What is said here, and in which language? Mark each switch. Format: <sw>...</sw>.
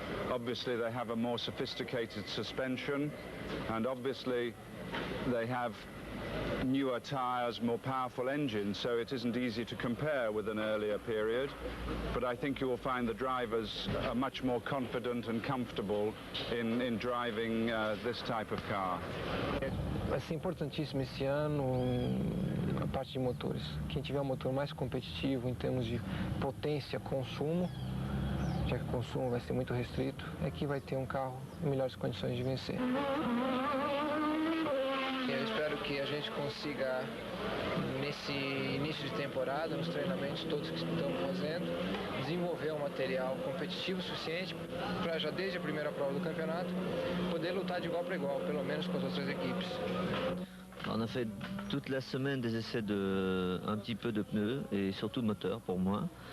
<en>Obviously, they have a more sophisticated suspension, and obviously, they have newer tires, more powerful engines, so it isn't easy to compare with an earlier period. But I think you will find the drivers are much more confident and comfortable in driving this type of car.</en> <pt>Vai ser importantíssimo esse ano a parte de motores. Quem tiver um motor mais competitivo em termos de potência, consumo, já que o consumo vai ser muito restrito, é que vai ter um carro em melhores condições de vencer. Eu espero que a gente consiga, nesse início de temporada, nos treinamentos todos que estamos fazendo, desenvolver um material competitivo suficiente para já desde a primeira prova do campeonato poder lutar de igual para igual, pelo menos com as outras equipes.</pt> <fr>On a fait toute la semaine des essais un petit peu de pneus et surtout de moteur pour moi.</fr>